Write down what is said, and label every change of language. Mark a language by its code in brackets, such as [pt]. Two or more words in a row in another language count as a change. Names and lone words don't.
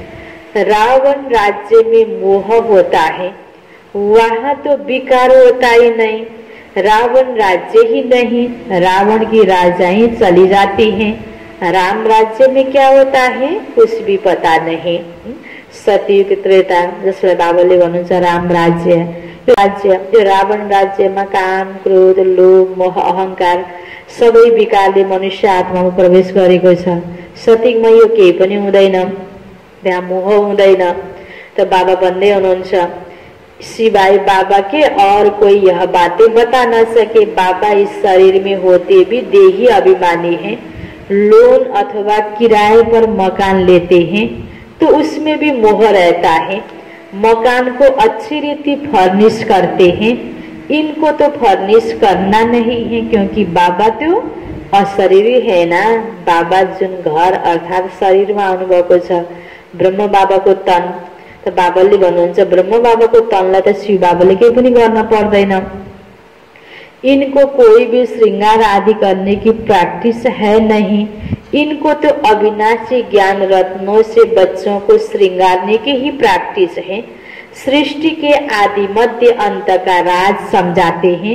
[hi] रावण राज्य में मोह होता है, वहाँ तो विकार होता ही नहीं। रावण राज्य ही नहीं, रावण की राजाएं चली जाती हैं। राम राज्य में क्या होता है कुछ भी पता नहीं। [ne] सतयुग त्रेता जसलाई बाबाले भन्नुहुन्छ राम राज्य, यो रावण राज्यमा काम क्रोध लोभ मोह अहंकार सबै विकारले मनुष्य आत्मामा प्रवेश गरेको छ। सतयुगमा यो केही पनि हुँदैन, त्यहाँ मोह हुँदैन। त बाबा भन्दै हुनुहुन्छ [hi] सिवाय बाबा के और कोई यह बातें बता न सके। बाबा इस शरीर में होते भी देही अभिमानी हैं। लोन अथवा किराए पर मकान लेते हैं तो उसमें भी मोह रहता है। मकान को अच्छी रीति फर्निश करते हैं। इनको तो फर्निश करना नहीं है, क्योंकि बाबा तो अशरीरी है ना। [ne] बाबा जुन घर अर्थात शरीर में आउनुभएको छ, [hi] ब्रह्म बाबा को तन, तो [ne] बाबाले भन्नुहुन्छ ब्रह्म बाबा को तनलाई त शिव बाबाले केही पनि गर्न पर्दैन। [hi] इनको कोई भी श्रृंगार आदि करने की प्रैक्टिस है नहीं। इनको तो अविनाशी ज्ञान रत्नों से बच्चों को श्रृंगारने की ही प्रैक्टिस है। सृष्टि के आदि मध्य अंत का राज समझाते हैं।